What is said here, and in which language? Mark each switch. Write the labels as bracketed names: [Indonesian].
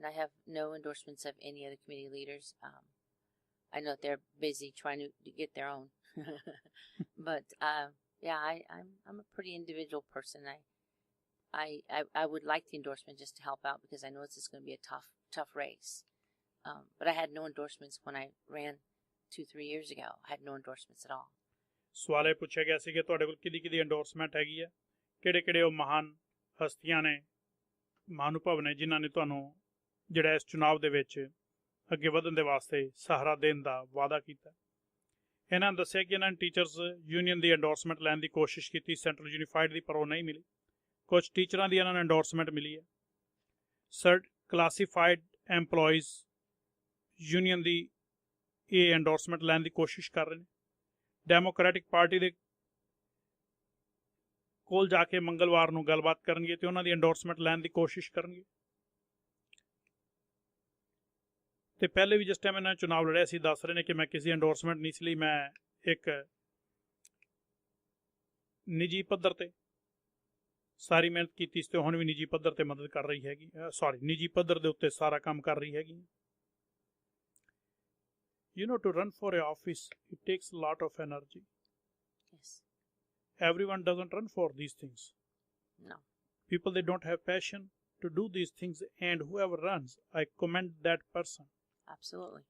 [English] I have no endorsements of any other community leaders. I know they're busy trying to get their own, but yeah, I'm a pretty individual person. I would like the endorsement just to help out, because I know it's going to be a tough race. But I had no endorsements when I ran 2-3 years ago. I had no endorsements at all. [Punjabi] ਸਵਾਲ ਇਹ ਪੁੱਛਿਆ ਗਿਆ ਸੀ ਕਿ ਤੁਹਾਡੇ ਕੋਲ ਕਿਹਦੀ endorsement ਹੈਗੀ ਹੈ, ਕਿਹੜੇ ਉਹ ਮਹਾਨ ਹਸਤੀਆਂ ਨੇ, ਮਹਾਨੁਭਾਵ ਨੇ, ਜਿਨ੍ਹਾਂ ਨੇ ਤੁਹਾਨੂੰ ਜਿਹੜਾ ਇਸ ਚੁਣਾਵ ਦੇ ਵਿੱਚ ਅੱਗੇ ਵਧਣ ਦੇ ਵਾਸਤੇ ਸਹਾਰਾ ਦੇਣ ਦਾ ਵਾਅਦਾ ਕੀਤਾ। ਇਹਨਾਂ ਨੇ ਦੱਸਿਆ ਕਿ ਇਹਨਾਂ ਨੇ ਟੀਚਰਸ ਯੂਨੀਅਨ ਦੀ ਐਂਡੋਰਸਮੈਂਟ ਲੈਣ ਦੀ ਕੋਸ਼ਿਸ਼ ਕੀਤੀ ਸੈਂਟਰਲ ਯੂਨੀਫਾਈਡ ਦੀ, ਪਰ ਉਹ ਨਹੀਂ ਮਿਲੀ। ਕੁਝ ਟੀਚਰਾਂ ਦੀ ਇਹਨਾਂ ਨੂੰ ਐਂਡੋਰਸਮੈਂਟ ਮਿਲੀ ਹੈ। ਕਲਾਸੀਫਾਈਡ ਐਮਪਲੋਈਜ਼ ਯੂਨੀਅਨ ਦੀ ਇਹ ਐਂਡੋਰਸਮੈਂਟ ਲੈਣ ਦੀ ਕੋਸ਼ਿਸ਼ ਕਰ ਰਹੇ ਨੇ। ਡੈਮੋਕ੍ਰੈਟਿਕ ਪਾਰਟੀ ਦੇ ਕੋਲ ਜਾ ਕੇ ਮੰਗਲਵਾਰ ਨੂੰ ਗੱਲਬਾਤ ਕਰਨਗੇ ਤੇ ਉਹਨਾਂ ਦੀ ਐਂਡੋਰਸਮੈਂਟ ਲੈਣ ਦੀ ਕੋਸ਼ਿਸ਼ ਕਰਨਗੇ। ਤੇ ਪਹਿਲੇ ਵੀ ਜਿਸ ਟਾਈਮ ਇਹਨਾਂ ਚੁਣਾਵ ਲੜਿਆ ਸੀ ਦੱਸ ਰਹੇ ਨੇ ਕਿ ਮੈਂ ਕਿਸੇ ਐਂਡੋਰਸਮੈਂਟ ਨਹੀਂ ਸੀ ਲਈ, ਮੈਂ ਇੱਕ ਨਿੱਜੀ ਪੱਧਰ ਤੇ ਸਾਰੀ ਮਿਹਨਤ ਕੀਤੀ ਸੀ ਤੇ ਹੁਣ ਵੀ ਨਿੱਜੀ ਪੱਧਰ ਤੇ ਮਦਦ ਕਰ ਰਹੀ ਹੈਗੀ, ਨਿੱਜੀ ਪੱਧਰ ਦੇ ਉੱਤੇ ਸਾਰਾ ਕੰਮ ਕਰ ਰਹੀ ਹੈਗੀ। [English] You know, to run for a office, it takes a lot of energy. Yes. Everyone doesn't run for these things. No. People, they don't have passion to do these things, and whoever runs, I commend that person. absolutely.